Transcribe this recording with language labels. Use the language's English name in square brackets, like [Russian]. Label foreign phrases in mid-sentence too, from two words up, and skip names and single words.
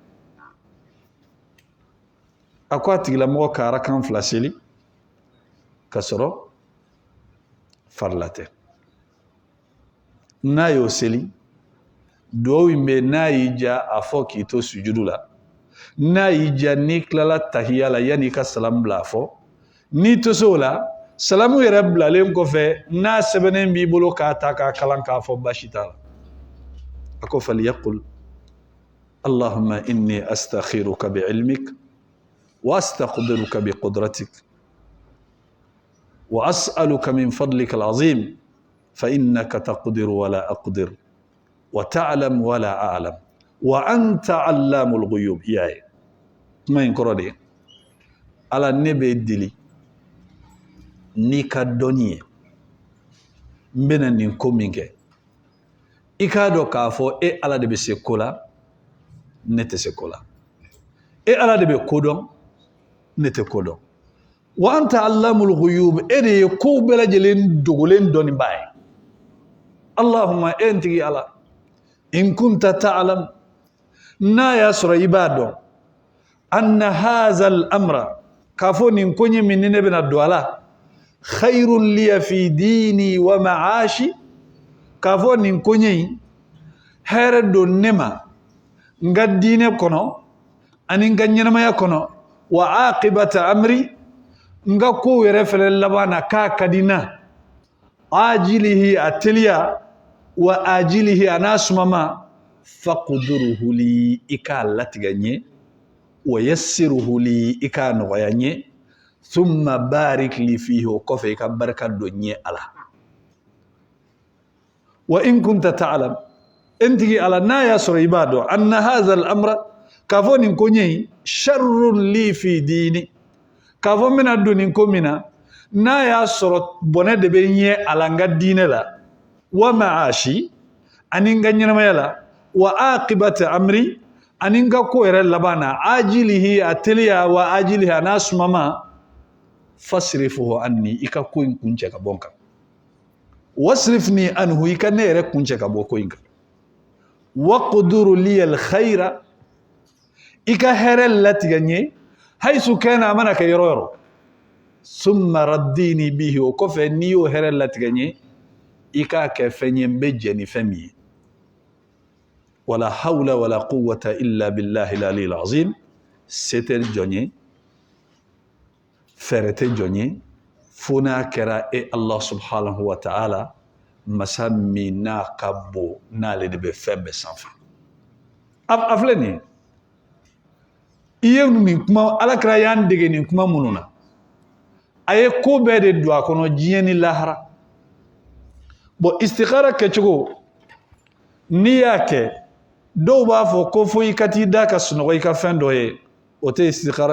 [Bambara] a ko a tigilamɔgɔ ka arakan fila seli ka sɔrɔ farila tɛ n'a y'o seli duwawu in bɛ n'a y'i diya a fɔ k'i to sujudu la n'a y'i diya n'i tilala tahiya la yanni i ka salamu bila a fɔ n'i to se o la salamu yɛrɛ bilalen kɔfɛ n'a sɛbɛnnen b'i bolo k'a ta k'a kalan k'a fɔ baasi t'a la a ko [Arabic] فليقل اللهم إني أستخيرك بعلمك وأستقدرك بقدرتك وأسألك من فضلك العظيم فإنك تقدر ولا أقدر وتعلم ولا أعلم وأنت علام الغيوب [Bambara] yaye kuma in kɔrɔ de ala ne bɛ deli n'i ka dɔnni ye n bɛna nin ko min kɛ i k'a dɔn k'a fɔ e ala de bɛ se ko la ne tɛ se ko la e ala de bɛ ko dɔn ne tɛ ko dɔn [Arabic] وأنت علام الغيوب [Bambara] e de ye kow bɛɛ lajɛlen dogolen dɔnnibaa ye allahumma e n tigi ala [Arabic] إن كنت تعلم [Bambara] n'a y'a sɔrɔ i b'a dɔn [Arabic] أن هذا الأمر [Bambara] k'a fɔ nin ko ɲɛ min ni ne bɛna don a la [Arabic] خير لي في ديني ومعاشي [Bambara] k'a fɔ nin ko ɲɛ in hɛrɛ don ne ma n ka diinɛ kɔnɔ ani n ka ɲɛnamaya kɔnɔ [Arabic] وعاقبة أمري [Bambara] n ka kow yɛrɛ fɛnɛ laban na k'a ka di n na ajilihi a teliya [Arabic] وآجله [Bambara] a n'a sumama [Arabic] فاقدره لي [Bambara] ika latiga ɲe [Arabic] ويسره لي [Bambara] ika nɔgɔya ɲe [Arabic] ثم بارك لي فيه [Bambara] o kɔfɛ ika barika don ɲe ala [Arabic] وإن كنت تعلم [Bambara] entigi ala n'a y'a sɔrɔ i b'a dɔn [Arabic] أن هذا الأمر [Bambara] k'a fɔ nin ko ɲɛ [Arabic] شر لي في ديني [Bambara] k'a fɔ n bɛna don nin ko min na n'a y'a sɔrɔ bɔnɛ de bɛ ɲɛ ala n ka diinɛ la [Arabic] ومعاشي [Bambara] ani n ka ɲɛnamaya la [Arabic] وعاقبة أمري [Bambara] ani n ka ko yɛrɛ laban na ajilihi a teliya [Arabic] وآجله [Bambara] a n'a sumama [Arabic] فاصرفه عني [Bambara] i ka ko in kun cɛ ka bɔ n kan wasrifni anhu i ka ne yɛrɛ kun cɛ ka bɔ ko in kan [Arabic] واقدر لي الخير [Bambara] i ka hɛrɛ latigɛ n ye [Arabic] حيث كان [Bambara] a mana kɛ yɔrɔ yɔrɔ [Arabic] ثم رضني به [Bambara] o kɔfɛ n'i y'o hɛrɛ latigɛ n ye i k'a kɛ fɛn ye n bɛ jɛ ni fɛn min ye [Arabic] ولا حول ولا قوة إلا بالله العلي العظيم [Bambara] se tɛ jɔn ye fɛrɛ tɛ jɔn ye fo n'a kɛra e [Arabic] الله سبحانه وتعالى [Bambara] masa min n'a ka bon n'ale de bɛ fɛn bɛɛ sanfɛ a filɛ nin ye i ye nin kuma alakira y'an dege nin kuma minnu na a ye ko bɛɛ de don a kɔnɔ diɲɛ ni lahara bon istikhara kɛcogo n'i y'a kɛ dɔw b'a fɔ ko fo i ka t'i da ka sunɔgɔ i ka fɛn dɔ ye o tɛ istikhara